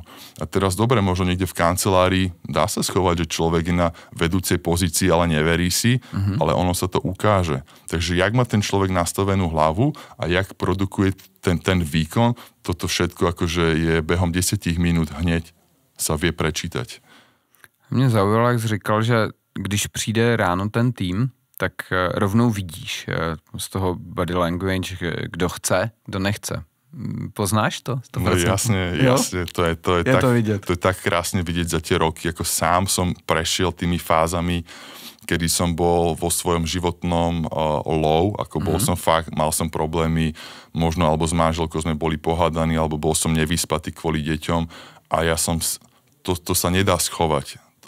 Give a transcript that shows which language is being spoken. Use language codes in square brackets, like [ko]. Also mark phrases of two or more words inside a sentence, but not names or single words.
[sk] A teraz dobre, možno niekde v kancelárii dá sa schovať, že človek je na vedúcej pozícii, ale neverí si, ale ono sa to ukáže. Takže jak má ten človek nastavenú hlavu a jak produkuje ten výkon, toto všetko akože je behom 10 minút hneď sa vie prečítať. [cs] Mě zaujalo, jak jsi říkal, že když přijde ráno ten tým, tak rovnou vidíš z toho [en] body language, [cs] kdo chce, kdo nechce. Poznáš to? [sk] No jasne, to je tak krásne vidieť za tie roky, ako sám som prešiel tými fázami, kedy som bol vo svojom životnom low, ako bol som fakt, mal som problémy, možno alebo s manželkou sme boli pohádaní, alebo bol som nevyspatý kvôli deťom a ja som, to sa nedá schovať.